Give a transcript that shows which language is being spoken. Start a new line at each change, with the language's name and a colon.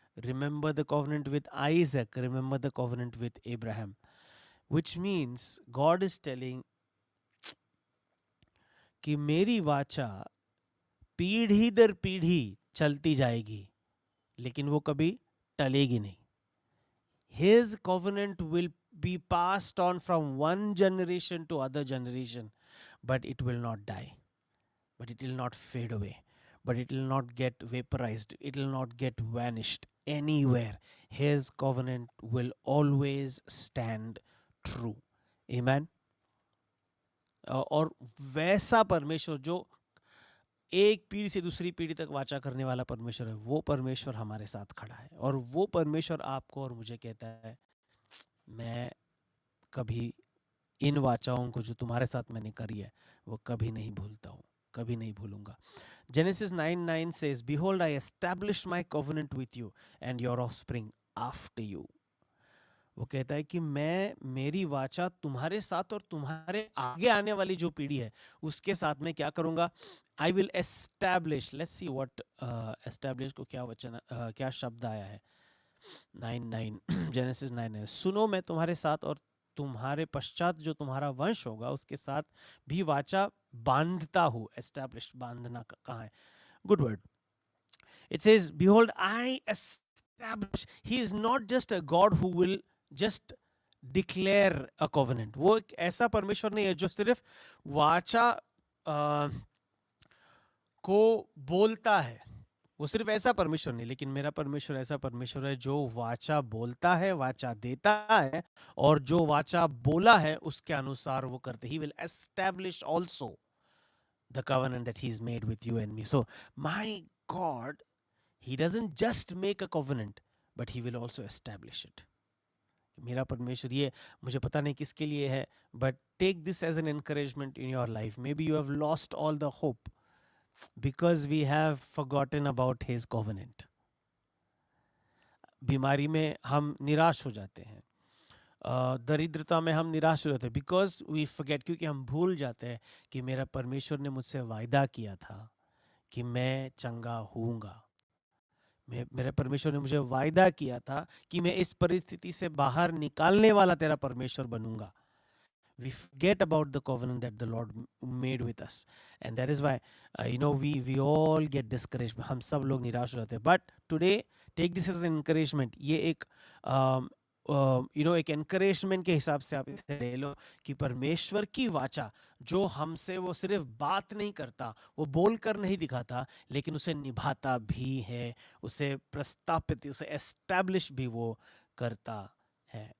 English: Remember the covenant with Isaac, remember the covenant with Abraham. Which means God is telling
Hindi: कि मेरी वाचा पीढ़ी दर पीढ़ी चलती जाएगी, लेकिन वो कभी टलेगी नहीं.
English: His covenant will be passed on from one generation to other generation, but it will not die, but it will not fade away, but it will not get vaporized, it will not get vanished anywhere. His covenant will always stand true. Amen.
Hindi: और वैसा परमेश्वर जो एक पीढ़ी से दूसरी पीढ़ी तक वाचा करने वाला परमेश्वर है, वो परमेश्वर हमारे साथ खड़ा है. और वो परमेश्वर आपको और मुझे कहता है, मैं कभी इन वाचाओं को जो तुम्हारे साथ मैंने करी है वो कभी नहीं भूलता हूँ, कभी नहीं भूलूंगा.
English: Genesis 9:9 says, Behold, I established my covenant with you and your offspring after you.
Hindi: वो कहता है कि मैं मेरी वाचा तुम्हारे साथ और तुम्हारे आगे आने वाली जो पीढ़ी है उसके साथ में क्या करूंगा.
English: I will establish. Let's see what establish
Hindi: को क्या वचन क्या शब्द आया है. 9:9 जेनेसिस 9:9, सुनो मैं तुम्हारे साथ और तुम्हारे पश्चात जो तुम्हारा वंश होगा उसके साथ भी वाचा बांधता हूँ. एस्टैब्लिश, बांधना कहाँ है.
English: Good word. It says, Behold, I establish. He is not just a God who will just declare a covenant.
Hindi: वो एक ऐसा परमेश्वर नहीं है जो सिर्फ वाचा को बोलता है. वो सिर्फ ऐसा परमेश्वर नहीं, लेकिन मेरा परमेश्वर ऐसा परमेश्वर है जो वाचा बोलता है, वाचा देता है, और जो वाचा बोला है उसके अनुसार वो करते.
English: He will establish also the covenant that he's made with you and me. So my God, he doesn't just make a covenant, but he will also establish it.
Hindi: मेरा परमेश्वर, ये मुझे पता नहीं किसके लिए है,
English: but take this as an encouragement in your life. Maybe you have lost all the hope because we have forgotten about his covenant.
Hindi: बीमारी में हम निराश हो जाते हैं, दरिद्रता में हम निराश हो जाते हैं,
English: because we forget,
Hindi: क्योंकि हम भूल जाते हैं कि मेरा परमेश्वर ने मुझसे वायदा किया था कि मैं चंगा होऊंगा. मेरे परमेश्वर ने मुझे वायदा किया था कि मैं इस परिस्थिति से बाहर निकालने वाला तेरा परमेश्वर बनूंगा.
English: We forget about the covenant that the Lord made with us, and that is why we all get discouraged.
Hindi: हम सब लोग निराश हो जाते हैं.
English: But today take this as an encouragement.
Hindi: ये एक एक encouragement के हिसाब से आप इसे ले लो कि परमेश्वर की वाचा जो हमसे वो सिर्फ बात नहीं करता, वो बोल कर नहीं दिखाता, लेकिन उसे निभाता भी है, उसे प्रस्तापित, उसे एस्टैब्लिश भी वो करता है.